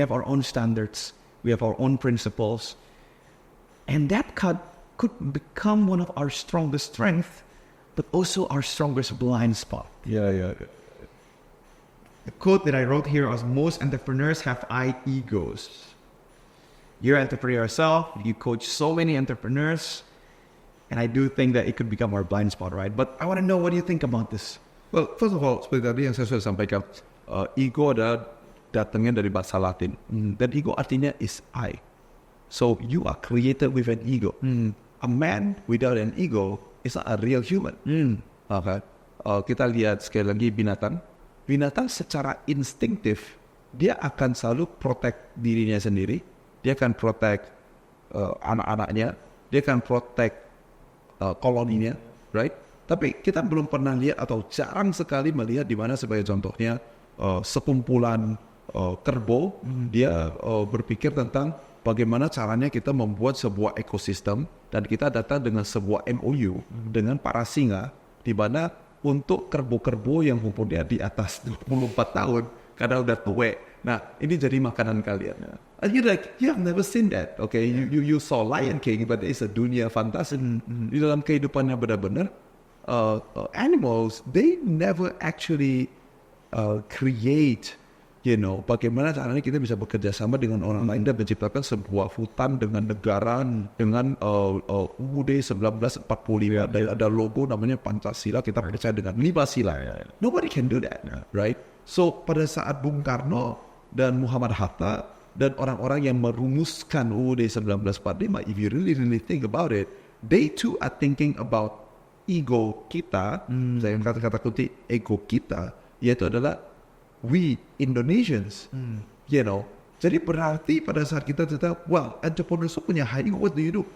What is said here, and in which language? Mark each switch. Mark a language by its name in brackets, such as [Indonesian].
[English] We have our own standards, we have our own principles. And that could become one of our strongest strengths, but also our strongest blind spot. Yeah. The quote that I wrote here was, most entrepreneurs have egos. You're an entrepreneur yourself, you coach so many entrepreneurs, and I do think that it could become our blind spot, right? But I want to know, what do you think about this? Well, first of all, [Indonesian] seperti tadi yang saya sudah sampaikan, ego adalah datangnya dari bahasa Latin. Dan ego artinya [English] is I. So you are created with an ego. A man without an ego is not a real human. [Indonesian] Okay. Kita lihat sekali lagi binatang. Binatang secara instinktif, dia akan selalu protect dirinya sendiri. Dia akan protect anak-anaknya. Dia akan protect koloninya, right? Tapi kita belum pernah lihat atau jarang sekali melihat di mana sebagai contohnya sekumpulan kerbau, dia berpikir tentang bagaimana caranya kita membuat sebuah ekosistem, dan kita datang dengan sebuah MOU dengan para singa, di mana untuk kerbau-kerbau yang umurnya di atas 24 tahun, karena udah tua. Nah, ini jadi makanan kalian. [English] And you're like, you have never seen that, okay? You saw Lion King, but it's a [Indonesian] dunia fantasi. Di dalam kehidupannya benar-benar, [English] animals, they never actually create, [Indonesian] bagaimana caranya kita bisa bekerja sama dengan orang lain dan menciptakan sebuah hutan dengan negara, dengan UUD 1945, dan ada logo namanya Pancasila, kita percaya dengan 5 sila. [English] Nobody can do that, right? [Indonesian] So, pada saat Bung Karno dan Muhammad Hatta dan orang-orang yang merumuskan UUD 1945, [English] if you really think about it, they too are thinking about ego [Indonesian] kita, saya kata-kata kunci ego kita, yaitu adalah [English] we Indonesians, [Indonesian] Jadi berarti pada saat kita cerita, well, entrepreneurs punya high ego, [English] what do you do?